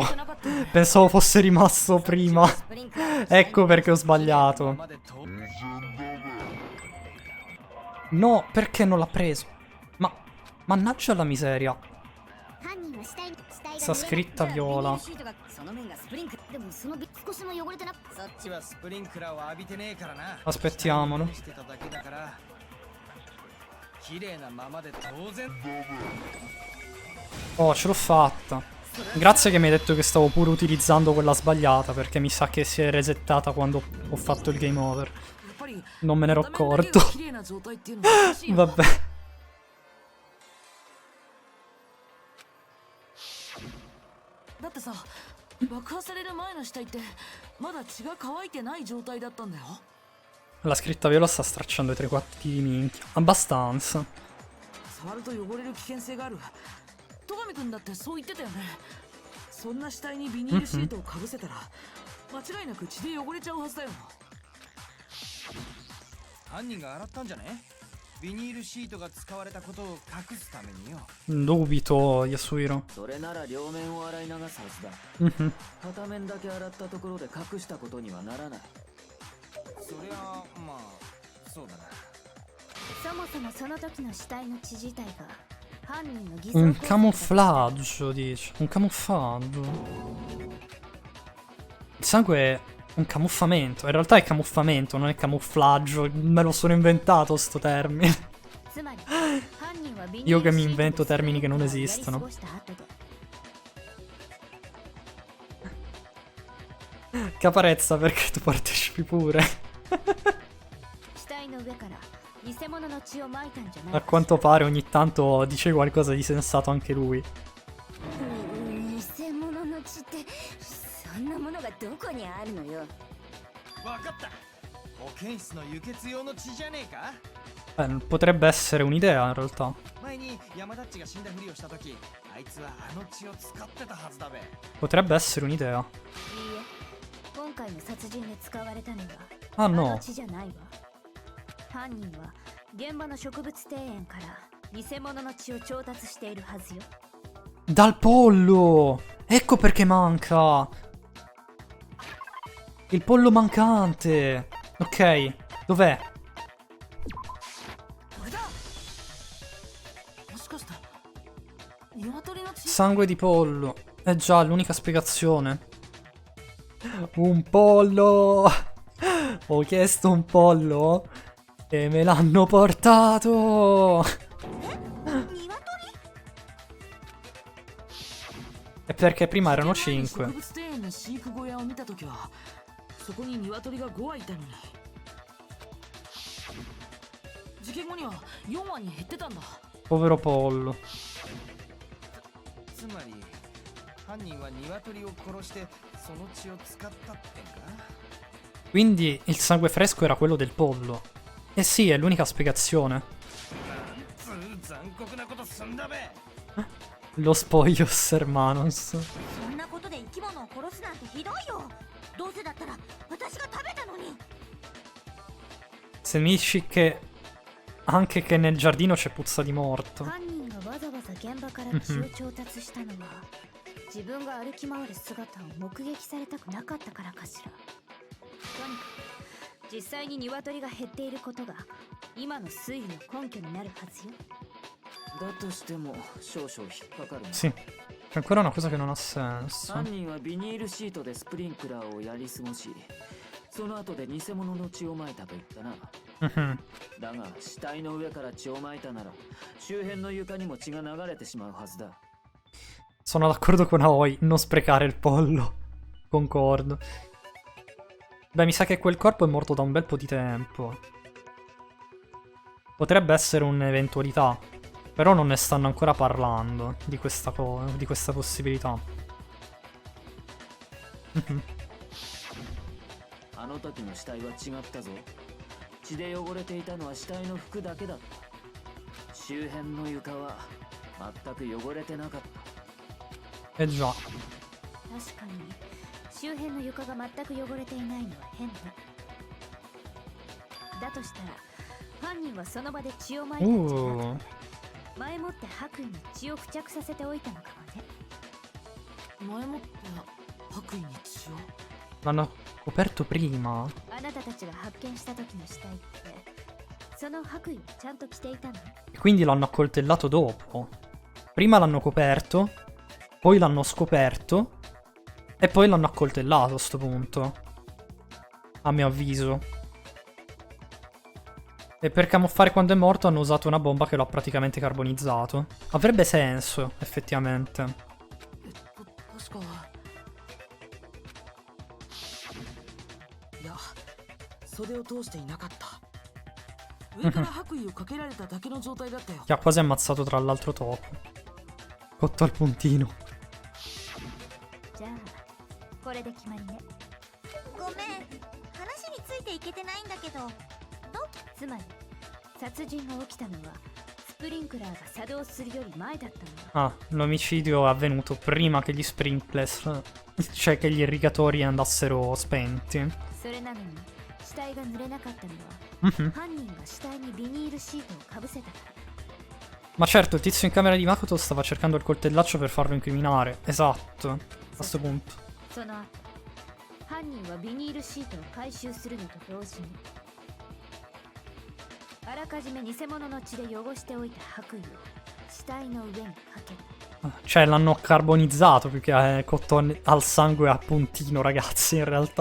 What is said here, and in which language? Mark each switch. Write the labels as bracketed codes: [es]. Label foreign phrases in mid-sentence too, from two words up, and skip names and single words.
[it] Pensavo fosse rimasto prima. Ecco perché ho sbagliato. No, perché non l'ha preso? Ma... Mannaggia la miseria. Sta scritta viola. [ja] その面がスプリンクでもその少しも汚れてなそっちはスプリンクラーを浴びてねえからな。 [it] Aspettiamolo. [ja] してただけだから綺麗なままで当然。 [it] Oh, ce l'ho fatta. Grazie che mi hai detto che stavo pure utilizzando quella sbagliata, perché mi sa che si è resettata quando ho fatto il game over. [ja] やっぱり [it] Non me ne ero [ja] 片面だけが [it] accorto. [ja] 綺麗な状態っていうのはおかしいよ [it] Vabbè. [ja] だってさ爆破される前の死体ってまだ血が乾いてない状態だったんだよ [it] La scritta viola sta stracciando i tre quarti di minchia. Abbastanza. [ja] 触ると汚れる危険性がある戸上君だってそう言ってたよねそんな死体にビニールシートをかぶせたら間違いなく血で汚れちゃうはずだよ犯人が洗ったんじゃね？ビニールシートが使われたことを隠すためによ。 [it] Dubito, Yasuhiro. [ja] それなら両面を洗い流すはずだ Mhm. 片面だけ洗ったところで隠したことにはならないそりゃまあそうだな。そもそもその時の死体の血自体が犯人の偽 [it] Un [ja] 装工作だった [it] camouflaggio, dice. Un camuffaggio. Il sangue è un camuffamento. In realtà è camuffamento, non è camufflaggio. Me lo sono inventato sto termine. [ja] つまり犯人はビニー [it] Io [ja] ル [it] che [ja] シ [it] mi [ja] ートで [it] invento [ja] スプリン [it] termini che [ja] クラ [it] non [ja] ーをやり過 [it] esistono. [ja] ごした後で [it] Caparezza, perché tu partecipi pure. [ja] 死体の上から偽物の血をまいたんじゃない [it] A quanto pare ogni tanto dice qualcosa di sensato anche lui. [ja] 偽物の血ってそんなものがどこにあるのよわかった。保健室の輸血用の血じゃねえか？ [it] Potrebbe essere un'idea in realtà. [ja] 前に山田っちが死んだふりをした時、あいつはあの血を使ってたはずだべ。 [it] Potrebbe essere un'idea. [ja] いいえ今回の殺人で使われたのは Ah あの [it] no. [ja] 血じゃないわ犯人は現場の植物庭園から偽物の血を調達しているはずよ [it] Dal pollo! Ecco perché manca! Il pollo mancante! Ok, dov'è? [ja] これだもしかして鶏の血 [it] Sangue di pollo. Eh già, l'unica spiegazione. Un pollo! Ho chiesto un pollo e me l'hanno portato! E perché prima erano [ja] 事件前に [it] 5. [ja] 植物庭園の飼育小屋を見たときはそこに鶏が5羽いたのに事件後には4羽に減ってたんだ [it] Povero pollo. [ja] つまり犯人は鶏を殺してその血を使ったってんか？ [it] Quindi il sangue fresco era quello del pollo. Eh sì, è l'unica spiegazione. [ja] 残酷なことすんだべ。 [it] Lo spoglios hermanos. [ja] そんなことで生き物を殺すなんてひどいよどうせだったら私が食べたのに [it] Se mi dici che anche che nel giardino c'è puzza di morto. [ja] 犯人がわざわざ現場から血を調達したのは自分が歩き回る姿を目撃されたくなかったからかしらとにかく実際に鶏が減っていることが今の推理の根拠になるはずよだとしても少々引っかかるな [it] Sì. C'è ancora una cosa che non ha senso. [ja] 犯人はビニールシートでスプリンクラーをやり過ごしその後で偽物の血をまいたと言ったな Mhm. だが死体の上から血をまいたなら周辺の床にも血が流れてしまうはずだ [it] Sono d'accordo con Aoi, non sprecare il pollo. Concordo. Beh, mi sa che quel corpo è morto da un bel po' di tempo. Potrebbe essere un'eventualità. Però non ne stanno ancora parlando di questa di questa possibilità. Mhm. [ja] あの時の死体は違ったぞ血で汚れていたのは死体の服だけだった周辺の床は全く汚れてなかった [it] Eh già. [ja] 確かに周辺の床が全く汚れていないのは変ねだとしたら犯人はその場で血をまいたんじゃなくて前もって白衣に血を付着させておいたのかもね前もって白衣に血を [it] L'hanno coperto prima. [ja] あなたたちが発見した時の死体って [it] E quindi l'hanno accoltellato dopo. Prima l'hanno coperto, poi l'hanno scoperto e poi l'hanno accoltellato a sto punto. A mio avviso. E per camuffare quando è morto hanno usato una bomba che lo ha praticamente carbonizzato. Avrebbe senso, effettivamente. [ja] 確かいや袖を通していなかった上から白衣をかけられただけの状態だったよ [it] Che ha quasi ammazzato tra l'altro topo. Cotto al puntino. [ja] じゃあこれで決まりね。ごめん、話についていけてないんだけど。つまり殺人が起きたのはスプリンクラーが作動するより前だったのよ。 [it] Ah, l'omicidio è avvenuto prima che gli sprinkler, cioè che gli irrigatori andassero spenti. [ja] それなのに死体が濡れなかったのは Mhm. 犯人が死体にビニールシートをかぶせたから。 [it] Ma certo, il tizio in camera di Makoto stava cercando il coltellaccio per farlo incriminare. Esatto, a sto punto. [ja] その後犯人はビニールシートを回収するのと同時にあらかじめ偽物の血で汚しておいた白衣を死体の上にかける。 [it] Cioè, l'hanno carbonizzato più che cotto al sangue a puntino, ragazzi, in realtà.